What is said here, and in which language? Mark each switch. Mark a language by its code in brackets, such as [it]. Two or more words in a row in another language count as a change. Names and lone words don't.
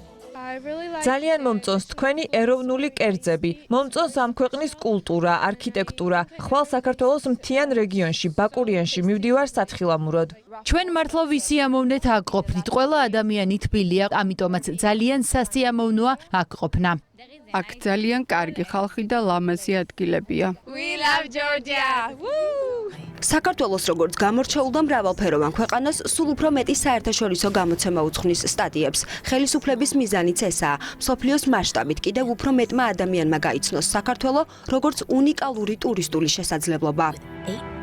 [ka] ძალიან მომწონს თქვენი ეროვნული კერძები, მომწონს ამ ქვეყნის კულტურა, არქიტექტურა. ხვალ საქართველოს მთიან რეგიონში, ბაკურიანში მივდივარ სათხილამუროდ. ჩვენ მართლა ვისი ამოვნეთ აქ ყოფნით, ყველა ადამიანი თბილია, ამიტომაც ძალიან სასიამოვნოა აქ ყოფნა. აქ ძალიან კარგი ხალხი და ლამაზი ადგილებია. [en] We love Georgia. [ka] საქართველოს როგორც გამორჩეულ და მრავალფეროვან ქვეყანას სულ უფრო მეტი საერთაშორისო გამოცემა უძღვნის სტატიებს. ხელისუფლების მიზანიც ესაა. მსოფლიოს მასშტაბით კიდევ უფრო მეტმა ადამიანმა გაიცნოს საქართველო როგორც უნიკალური ტურისტული შესაძლებლობა.